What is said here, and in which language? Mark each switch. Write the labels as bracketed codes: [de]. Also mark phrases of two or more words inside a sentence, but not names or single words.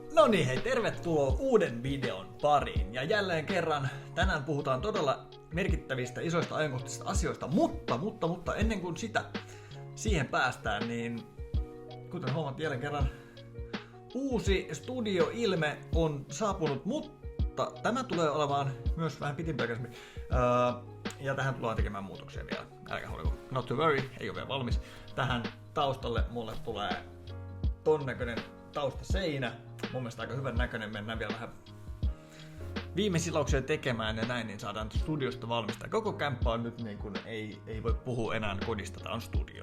[fi] No niin, hei, tervetuloa uuden videon pariin. Ja jälleen kerran tänään puhutaan todella merkittävistä, isoista ajankohtaisista asioista, mutta ennen kuin siihen päästään, niin kuten huomaat jälleen kerran, uusi studioilme on saapunut, mutta tämä tulee olemaan myös vähän pitempiaikaisemmin. Ja tähän tullaan tekemään muutoksia vielä. Älkää huoliko, [en] not to worry, [fi] ei ole vielä valmis. Tähän taustalle mulle tulee ton näköinen taustaseinä. Mun mielestä aika hyvän näköinen, mennään vielä vähän viimeisilauksia tekemään ja näin, niin saadaan studiosta valmistaa. Koko kämppä on nyt niin kuin ei voi puhua enää kodista, tää on studio.